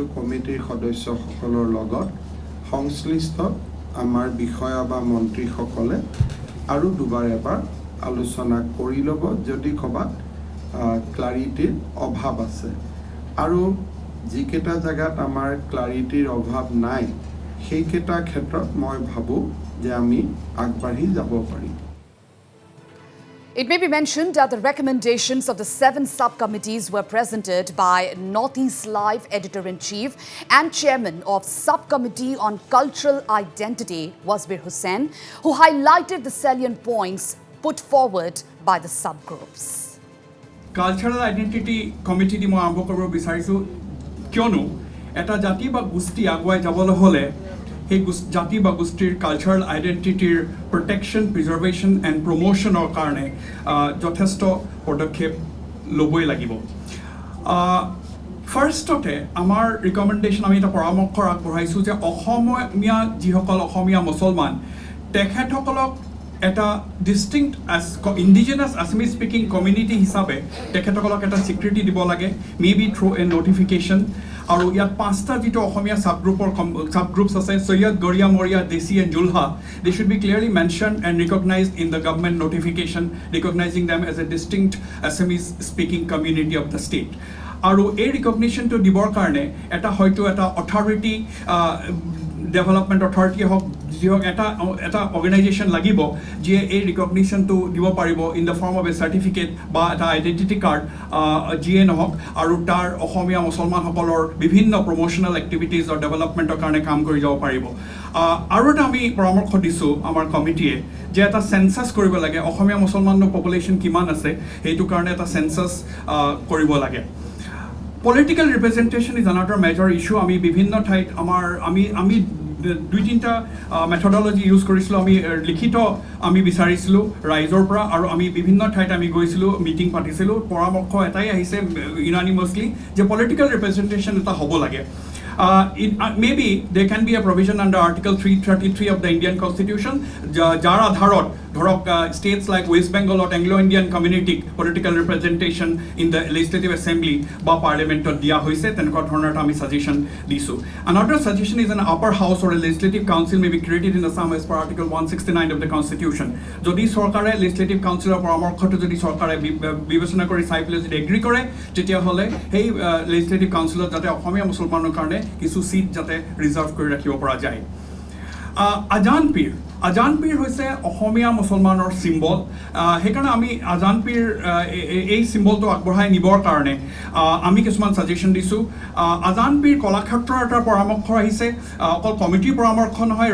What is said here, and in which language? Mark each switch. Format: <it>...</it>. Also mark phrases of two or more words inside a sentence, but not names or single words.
<as>কমিটিৰ সদস্যসকলৰ লগত সংশ্লিষ্ট আমাৰ বিষয়া বা মন্ত্ৰীসকলে আৰু দুবাৰ এবাৰ আলোচনা কৰি ল'ব যদি কবাত ক্লাৰিটিৰ অভাৱ আছে আৰু যিকেইটা জায়গাত আমাৰ ক্লাৰিটিৰ অভাৱ নাই সেইকেইটা ক্ষেত্ৰত মই ভাবোঁ যে আমি আগবাঢ়ি যাব পাৰিম</as> <en>It may be mentioned that the recommendations of the 7 subcommittees were presented by Northeast Live Editor-in-Chief and Chairman of Subcommittee on Cultural Identity Wasbir Hussain, who highlighted the salient points put forward by the subgroups.</en> <as>Cultural Identity Committee di মই আৰম্ভ কৰিব বিচাৰিছো কিয়নো এটা জাতি বা গোষ্ঠী আগুৱাই যাবলৈ হলে সেই জাতি বা গোষ্ঠীৰ</as> <en>cultural identityৰ protection preservation and promotionৰ</en> <as>কাৰণে যথেষ্ট পদক্ষেপ ল'বই লাগিব ফাৰ্ষ্টতে আমাৰ ৰিকমেণ্ডেশ্যন আমি এটা পৰামৰ্শ আগবঢ়াইছোঁ যে অসমীয়া যিসকল অসমীয়া মুছলমান তেখেতসকলক এটা</as> <en>distinct indigenous Assamese speaking community</en> <as>হিচাপে তেখেতসকলক এটা স্বীকৃতি দিব লাগে</as> <en>may be through a notification</en> <as>আৰু ইয়াত 5টা যিটো অসমীয়া subgroups আছে সৈয়দ গৰিয়া মৰিয়া দেশী এণ্ড জুলহা they</as> <en>should be clearly mentioned and recognized in the government notification recognizing them as a distinct Assamese speaking community of the state</en> <as>আৰু এই ৰিকগনিশ্যনটো দিবৰ কাৰণে এটা হয়তো এটা</as> <en>authority development authority</en> <as>হওক যি হওক এটা অৰ্গেনাইজেশ্যন লাগিব যিয়ে এই ৰিকগনিশ্যনটো দিব পাৰিব</as> <en>in the form of a certificate</en> <as>বা এটা</as> <en>identity card</en> <as>যিয়ে নহওক আৰু তাৰ অসমীয়া মুছলমানসকলৰ বিভিন্ন</as> <en>promotional activities</en> <as>আৰু ডেভেলপমেণ্টৰ কাৰণে কাম কৰি যাব পাৰিব আৰু এটা আমি পৰামৰ্শ দিছোঁ আমাৰ কমিটিয়ে যে এটা চেনচাছ কৰিব লাগে অসমীয়া মুছলমানৰ পপুলেশ্যন কিমান আছে সেইটো কাৰণে এটা চেনচাছ কৰিব লাগে</as> <en>Political representation is another major issue.</en> <as>আমি বিভিন্ন ঠাইত আমাৰ আমি 2-3টা মেথডলজি ইউজ কৰিছিলোঁ আমি লিখিত আমি বিচাৰিছিলোঁ ৰাইজৰ পৰা আৰু আমি বিভিন্ন ঠাইত আমি গৈছিলোঁ মিটিং পাতিছিলোঁ পৰামৰ্শ এটাই আহিছে ইউনানিমাছলি যে</as> <en>political representation</en> <as>এটা হ'ব লাগে</as> <en>maybe there can be a provision under Article 333 of the Indian Constitution</en> <as>যাৰ আধাৰত ধৰক</as> <en>states like West Bengal or Anglo-Indian community political representation in the legislative assembly</en> <as>বা parliament দিয়া হৈছে তেনেকুৱা ধৰণৰ আমি suggestion দিছো</as> <en>another suggestion is an upper house or a legislative council may be created in Assam as per Article 169 of the Constitution</en> <as>যদি চৰকাৰে</as> <en>legislative councilৰ</en> <as>পৰামৰ্শটো যদি চৰকাৰে বিবেচনা কৰি চাই পেলাই যদি এগ্ৰি কৰে তেতিয়া হলে সেই</as> <en>legislative councilত</en> <as>যাতে অসমীয়া মুছলমানৰ কাৰণে কিছু সিট যাতে ৰিজাৰ্ভ কৰি ৰাখিব পৰা যায় আজান পীৰ হৈছে অসমীয়া মুছলমানৰ সিম্বল সেইকাৰণে আমি আজান পীৰ এই সিম্বলটো আগবঢ়াই নিবৰ কাৰণে আমি কিছুমান সাজেশন দিছোঁ আজান পীৰ কলাক্ষেত্ৰৰ এটা পৰামৰ্শ আহিছে অকল কমিটিৰ পৰামৰ্শ নহয়</as>